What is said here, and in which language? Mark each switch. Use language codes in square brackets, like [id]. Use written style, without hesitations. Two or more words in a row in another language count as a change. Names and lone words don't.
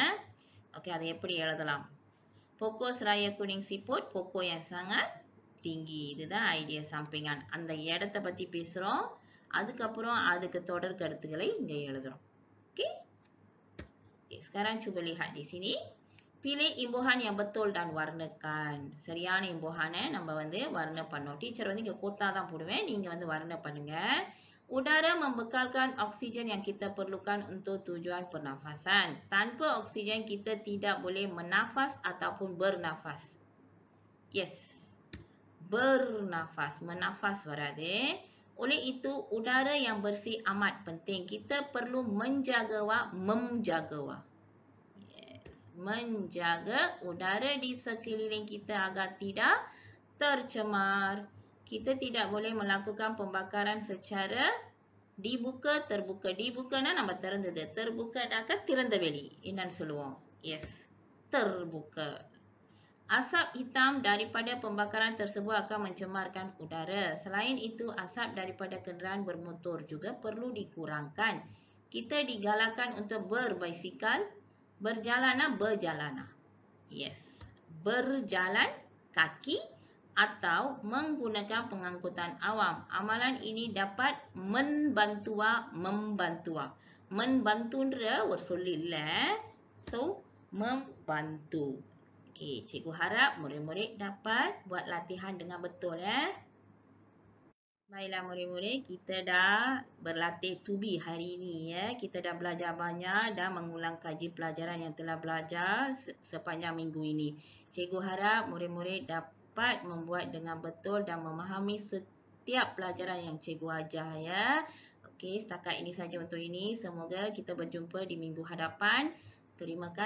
[ms] Okey, [ta] அதை எப்படி எழுதலாம்? [ms] Pokok seraya kuning siput, pokok yang sangat tinggi. [ta] இதுதான் ஐடியா sampingan. அந்த இடத்தை பத்தி பேசுறோம். அதுக்கப்புறம் அதுக்கு தொடர் கருத்துக்களை இங்க எழுதுறோம். [ms] Okey? Okay, sekarang cuba lihat di sini. Pilih imbuhan yang betul dan warnakan. [ta] சரியான imbuhannya நம்ம வந்து warna பண்ணோம். டீச்சர் வந்து இங்க கோத்தா தான் போடுவேன். நீங்க வந்து warna பண்ணுங்க. [ms] Udara membekalkan oksigen yang kita perlukan untuk tujuan pernafasan. Tanpa oksigen kita tidak boleh menafas ataupun bernafas. Yes. Bernafas. [ta] Menafas வராது. [ms] Oleh itu, udara yang bersih amat penting. Kita perlu menjaga menjaga udara di sekeliling kita agar tidak tercemar. Kita tidak boleh melakukan pembakaran secara dibuka, terbuka. [ta] Dibukana நம்ம திறந்தது. terbuka திறந்த வெளி. என்னன்னு சொல்லுவோம்? [ms] Yes. Terbuka. Asap hitam daripada pembakaran tersebut akan mencemarkan udara. Selain itu, asap daripada kenderaan bermotor juga perlu dikurangkan. Kita digalakkan untuk berbasikal, berjalana. Yes. Berjalan kaki atau menggunakan pengangkutan awam. Amalan ini dapat membantua. [ta] Membantuன்ற ஒரு சொல் இல்ல. [ms] So, membantu. Okey, cikgu harap murid-murid dapat buat latihan dengan betul ya. Baiklah murid-murid, kita dah berlatih to be hari ini ya. Kita dah belajar banyak dan mengulang kaji pelajaran yang telah belajar sepanjang minggu ini. Cikgu harap murid-murid dapat membuat dengan betul dan memahami setiap pelajaran yang cikgu ajar ya. Okey, setakat ini saja untuk ini. Semoga kita berjumpa di minggu hadapan.